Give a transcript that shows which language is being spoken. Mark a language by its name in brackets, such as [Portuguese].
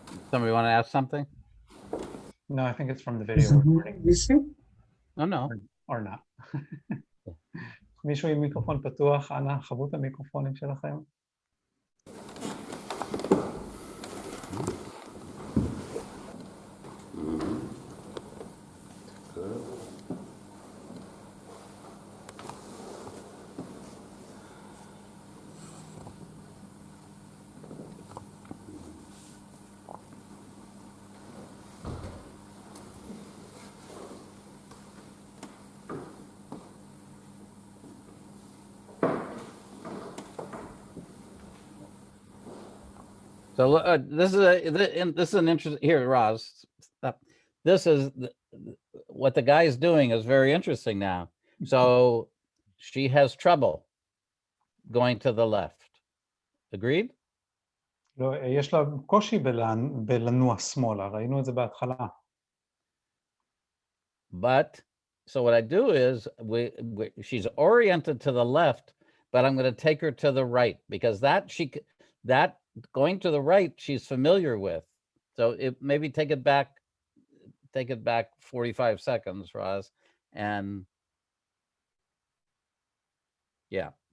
[English] Somebody want to ask something? No, I think it's from the video recording. Oh, no. Or not. [Hebrew] מישהו עם מיקרופון פתוח, אנא, חוו את המיקרופונים שלכם. [English] So this is an interesting, here, Roz, stop. This is, what the guy is doing is very interesting now. So she has trouble going to the left. Agreed? [Hebrew] לא, יש לה קושי בלנוע שמאלה, ראינו את זה בהתחלה. [English] But, so what I do is, she's oriented to the left, but I'm going to take her to the right, because that going to the right, she's familiar with. So maybe take it back 45 seconds, Roz, and yeah.